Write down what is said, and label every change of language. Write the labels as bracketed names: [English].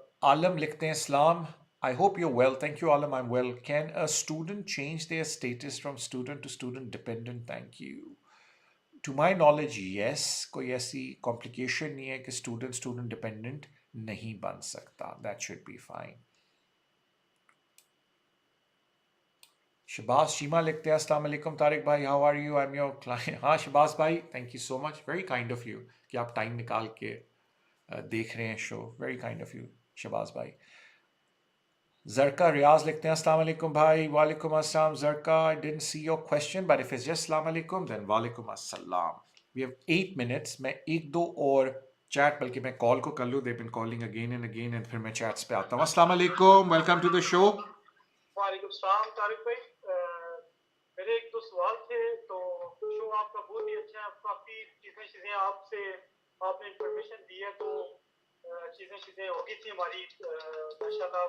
[Hindi] आलम लिखते हैं, सलाम, [English] I hope you're well. Thank you, Alam. I'm well. Can a student change their status from student to student dependent? Thank you. To my knowledge yes, [Hindi] कोई ऐसी complication नहीं है कि student student dependent नहीं बन सकता, [English] That should be fine. Shabaz Sheema [Hindi] लिखते हैं, [English] अस्सलाम वालेकुम तारिक भाई, how are you, I am your client. [Hindi] हाँ शबाज भाई, [English] thank you so much, very kind of you [Hindi] कि आप टाइम निकाल के देख रहे हैं show, very kind of you Shahbaz भाई। Zarka Riaz लिखते हैं, अस्सलाम वालेकुम भाई। [English] वालेकुम अस्सलाम Zarka, I didn't see your question, but if it's just [Hindi] अस्सलाम वालेकुम, [English] then वालेकुम अस्सलाम। We have 8 minutes. [Hindi] मैं एक दो और चैट, बल्कि मैं कॉल को कर लूँ, [English] they've been calling again and again, [Hindi] and फिर मैं चैट्स पे आता हूँ। [English] अस्सलाम वालेकुम, welcome to the show. [Hindi] वालेकुम सलाम तारिक भाई, मेरे एक दो सवाल थे। तो शो आपका बहुत ही अच्छा है, काफ़ी चीज़ें आपसे आपने इंफॉर्मेशन दी है, तो चीज़ें हो गई थी हमारी माशाल्लाह।